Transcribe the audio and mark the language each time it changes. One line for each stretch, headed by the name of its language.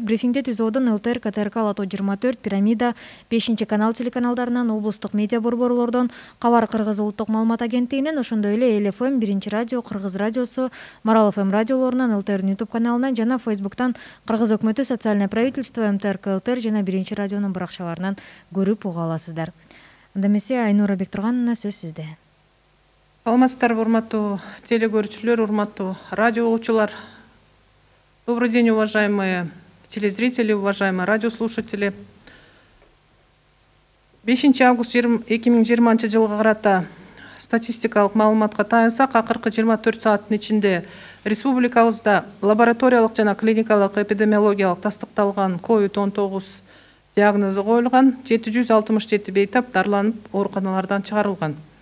Kyrgyz: Брифингде ТИЗОдун ЛТР, КТРК, Лото 24, Пирамида, 5-канал телеканалдарынан, облустук медиа борборлордон, Кабар Кыргыз улуттук маалымат агенттигинен, ошондой эле ЛФМ, 1-радио, Кыргыз радиосу, Марал ФМ радиолорунан, ЛТР YouTube каналынан жана Фейсбуктан Кыргыз өкмөтү, социальное правительство, МТРК ЛТР жана 1-радионун баракчаларынан көрүп уга аласыздар. Анда эмесе Айнура Бектургановна, сөз сизде. Саламатсыздарбы, урматтуу телекөрүүчүлөр, урматтуу радио угуучулар.
Russian: Добрый день, уважаемые телезрители, уважаемые радиослушатели.
Kyrgyz: 5 август 2020 жылга карата статистикалык маалыматка таянсак, акыркы 24 сааттын ичинде республикабызда лабораториялык жана клиникалык эпидемиологиялык тастыкталган COVID-19 диагнозу коюлган, 767 бейтап дарыланып ооруканалардан чыгарылган.